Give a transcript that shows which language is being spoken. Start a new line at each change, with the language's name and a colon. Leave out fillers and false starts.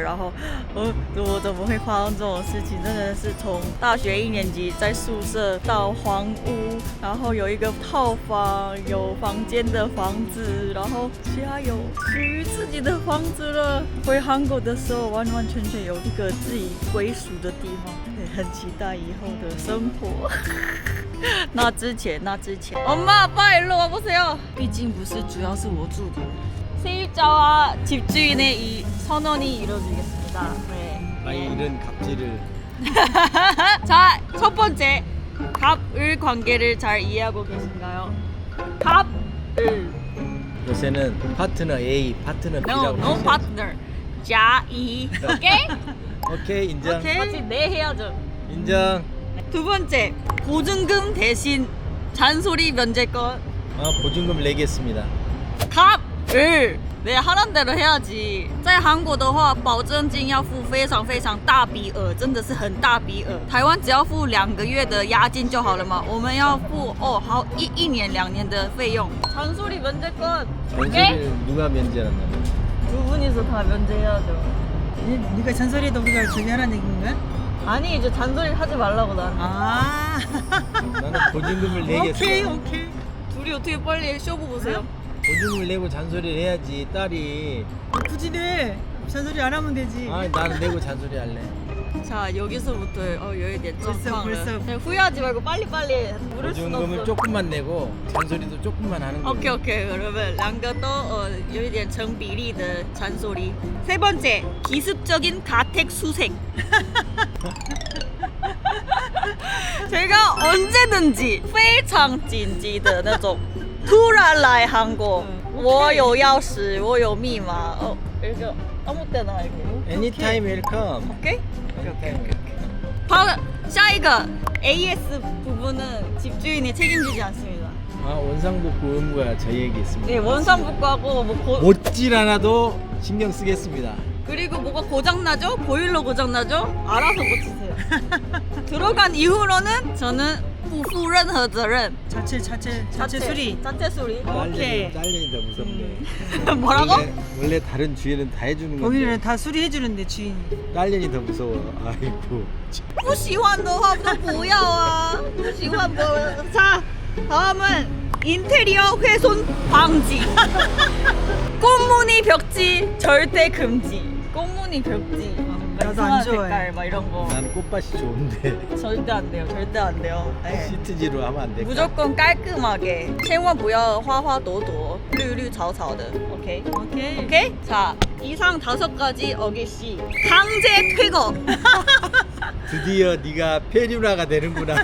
Chinese: 然後，我怎麼會發生這種事情？真的是從大學1年級在宿舍到黃屋，然後有一個套房，有房間的房子，然後現在有屬於自己的房子了。回韓國的時候，完完全全有一個自己歸屬的地方，很期待以後的生活。那之前
Korean: 엄마 아빠 일로 와보세요.
Chinese: 畢竟不是主要是我住的.
Korean: 세입자와 집주인의 이 선언이 이루어지겠습니다. 네. 아니 이런 갑질을 자, 첫 번째 갑을 관계를 잘 이해하고 계신가요? 갑을 요새는 파트너 A, 파트너 B라고
English: No partner.
Korean: 자, 이 오케이? 오케이 인정. 같이 네 해야죠. 인정. 두 번째 보증금 대신 잔소리 면제권. 보증금 내겠습니다. 갑을 네 하는 대로 해야지.
Chinese: 在韩国的话保證金要付非常非常大筆額，真的是很大筆額。台灣只要付2個月的押金就好了嘛，我們要付好一年2年的費用。
Korean: 잔소리 면제권. 잔소리를 누가 면제한다? 두 분이서 다 면제해야죠. 네가 잔소리해도 우리가 저기 하라는 얘기인 거야? 아니 이제 잔소리 하지 말라고 나는. 아 나는 보증금을 내겠어. 오케이 둘이 어떻게 빨리 쇼부 보세요. 보증금을 내고 잔소리를 해야지 딸이. 굳이 내 잔소리 안 하면 되지. 나는 내고 잔소리 할래. 자 여기서부터 여유된 벌써. 후회하지 말고 빨리빨리 물을 순 보증금을 없어. 조금만 내고 잔소리도 조금만 하는 거야. 오케이 그러면
Chinese: 2個都有一点成比例的
Korean: 잔소리. 세 번째 기습적인 가택 수색. 제가 언제든지
Chinese: 非常緊急的那種突然來韓國我有鑰匙我有密碼
Korean: 이렇게 아무 때나 이렇게
English: Anytime welcome.
Korean: 오케이?
English: Anytime welcome.
Korean: 바로
Chinese: 下一個
Korean: AS 부분은 집주인이 책임지지 않습니다. 원상복구 의무가 저희에게 있습니다. 네, 원상복구하고 못질 않아도 신경 쓰겠습니다. 그리고 뭐가 고장나죠? 보일러 고장나죠? 알아서 고치세요. 들어간 이후로는 저는
Chinese: 不負任何責任.
Korean: 자체 수리. 자체 수리. 오케이. 딸년이 더 무섭네. 뭐라고? 원래 다른 주인은 다 해주는 건데 거기는 다 수리해주는데 주인이. 딸년이 더 무서워. 아이고.
Chinese: 不喜歡的話就不要啊.不喜歡不要.
Korean: 자, 다음은 인테리어 훼손 방지. 꽃무늬 벽지 절대 금지. 꽃무늬 벽지. 나도 안 좋아해. 색깔 막 이런 거. 나는 꽃밭이 좋은데 절대 안 돼요. 절대 안 돼요. 네. 시트지로 하면 안 돼. 무조건 깔끔하게.
Chinese: 千万不要花花朵朵,綠綠草草的.
Korean: 오케이. 오케이. 자, 이상 5가지 어깃이 강제 퇴거. 드디어 네가 페류나가 되는구나.